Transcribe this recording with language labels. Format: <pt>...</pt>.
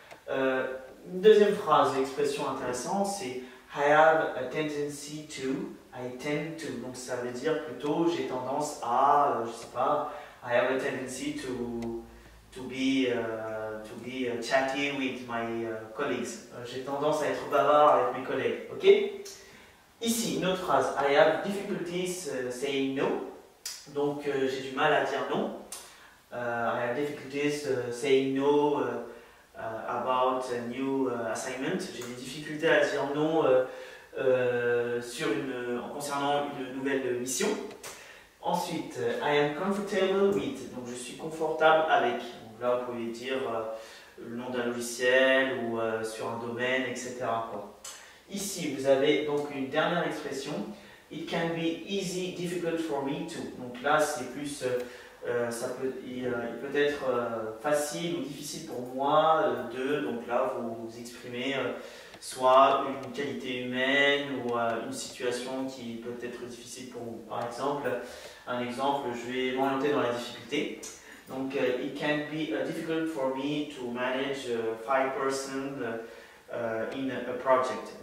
<en>Une deuxième phrase, expression intéressante, c'est I have a tendency to, I tend to.</en> <fr>Donc ça veut dire plutôt j'ai tendance à, je sais pas, I have a tendency to be chatty with my colleagues. J'ai tendance à être bavard avec mes collègues. Ok? Ici, une autre phrase.</fr> <en>I have difficulties saying no.</en> <fr>Donc j'ai du mal à dire non.</fr> <en>I have difficulties saying no about a new assignment.</en> <fr>J'ai des difficultés à dire non concernant une nouvelle mission. Ensuite, I am comfortable with, donc je suis confortable avec. Donc là, vous pouvez dire le nom d'un logiciel ou sur un domaine, etc. quoi. Ici, vous avez donc une dernière expression.</fr> <en>It can be easy, difficult for me too.</en> <fr>Donc là, c'est plus, il peut être facile ou difficile pour moi de. Donc là, vous exprimez soit une qualité humaine ou une situation qui peut être difficile pour vous. Par exemple, je vais m'orienter dans la difficulté.</fr> <en>Donc, it can be difficult for me to manage 5 persons in a project.</en>